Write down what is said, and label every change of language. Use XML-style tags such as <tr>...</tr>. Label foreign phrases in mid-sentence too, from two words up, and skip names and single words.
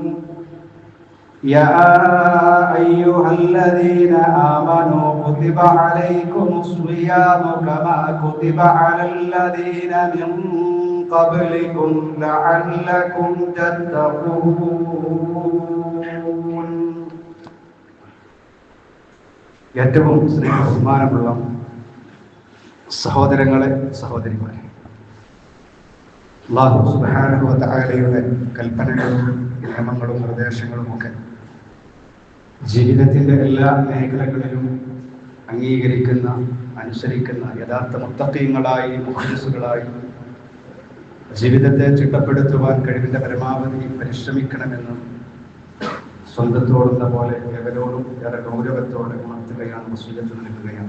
<ar>يا أيها الذين آمنوا كتب عليكم الصيام كما كتب على الذين من قبلكم لعلكم تتقون.</ar> <ml>ഏറ്റവും ബഹുമാനമുള്ള സഹോദരങ്ങളെ, സഹോദരിമാരെ, അല്ലാഹു സുബ്ഹാനഹു വ തആലയുടെ കൽപ്പനകളും നിയമങ്ങളും നിർദ്ദേശങ്ങളുമൊക്കെ ജീവിതത്തിൻ്റെ എല്ലാ മേഖലകളിലും അംഗീകരിക്കുന്ന, അനുസരിക്കുന്ന യഥാർത്ഥ മുത്തഖീങ്ങളായി, മുഖ്ലിസുകളായി ജീവിതത്തെ ചിട്ടപ്പെടുത്തുവാൻ കഴിവിൻ്റെ പരമാവധി പരിശ്രമിക്കണമെന്ന് സ്വന്തത്തോടുന്ന പോലെ ഏവരോടും ഏറെ ഗൗരവത്തോടെ ഉണർത്തുകയാണ്, വസീയത്ത് നൽകുകയാണ്.</ml>